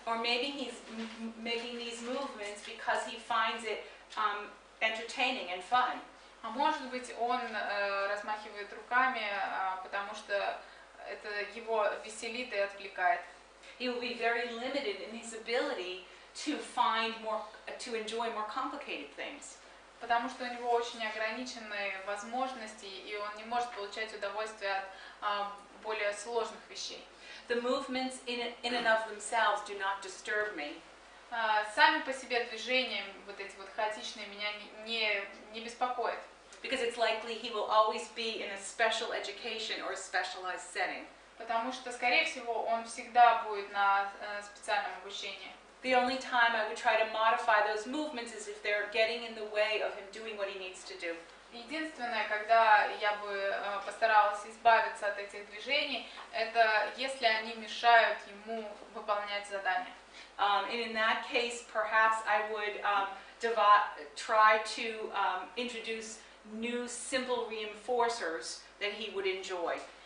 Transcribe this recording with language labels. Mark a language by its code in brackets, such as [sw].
[en] Or maybe he's making these movements because he finds it entertaining and fun. [ru] А может быть, он размахивает руками, потому что это его веселит и отвлекает. [en] He will be very limited in his ability to enjoy more complicated things. [ru] потому что у него очень ограниченные возможности, и он не может получать удовольствие от более сложных вещей. [en] The movements in and of themselves do not disturb me. [ru] Сами по себе движения, вот эти вот хаотичные, меня не беспокоят. [en] Because it's likely he will always be in a special education or a specialized setting. [ru] Потому что, скорее всего, он всегда будет на специальном обучении. [en] The only time I would try to modify those movements is if they're getting in the way of him doing what he needs to do. [ru] Единственное, когда я бы постаралась избавиться от этих движений, это если они мешают ему выполнять задания. [en] And in that case, perhaps I would try to introduce new simple reinforcers that he would enjoy.